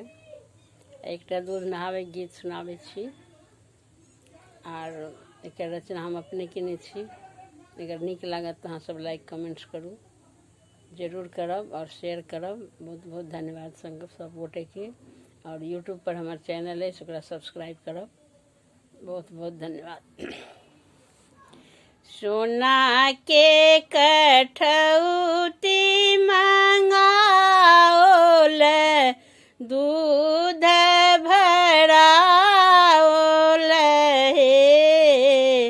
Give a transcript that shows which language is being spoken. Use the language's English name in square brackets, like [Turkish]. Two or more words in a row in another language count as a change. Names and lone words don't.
[Maithili] एकटा दूध नहावे गीत सुनावे छी और एक रचना हम अपने केने छी। अगर नीक लागत तो अहाँ सब [English] like comments [Maithili] करू, जरूर करब और शेयर करब। बहुत बहुत धन्यवाद सब गोटे के। और यूट्यूब पर हमार चैनल है, ओकरा सब्सक्राइब करब। बहुत बहुत धन्यवाद। सोना के कठौती मंगाओल, दूध भराओल हे।